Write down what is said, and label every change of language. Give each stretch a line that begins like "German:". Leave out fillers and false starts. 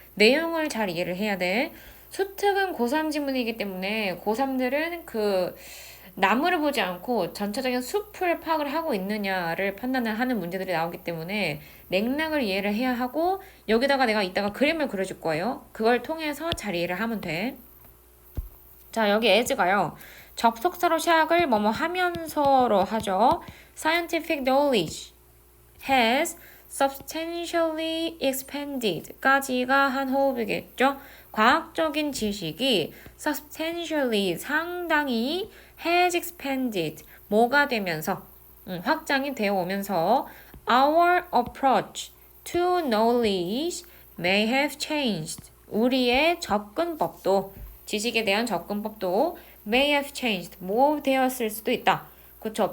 Korean: 내용을 잘 이해를 해야 돼. 수특은 고3 지문이기 때문에 고3들은 나무를 보지 않고 전체적인 숲을 파악을 하고 있느냐를 판단을 하는 문제들이 나오기 때문에 맥락을 이해를 해야 하고 여기다가 내가 이따가 그림을 그려줄 거예요. 그걸 통해서 잘 이해를 하면 돼. 자, 여기 as가요. 접속사로 시작을 뭐뭐 하면서로 하죠.
English: Scientific knowledge has substantially expanded
Korean: 까지가 한 호흡이겠죠. 과학적인 지식이 substantially 상당히
English: has expanded
Korean: 뭐가 되면서 확장이 되어 오면서
English: our approach to knowledge may have changed
Korean: 우리의 접근법도 지식에 대한 접근법도
English: may have changed
Korean: 뭐 되었을 수도 있다. 그쵸?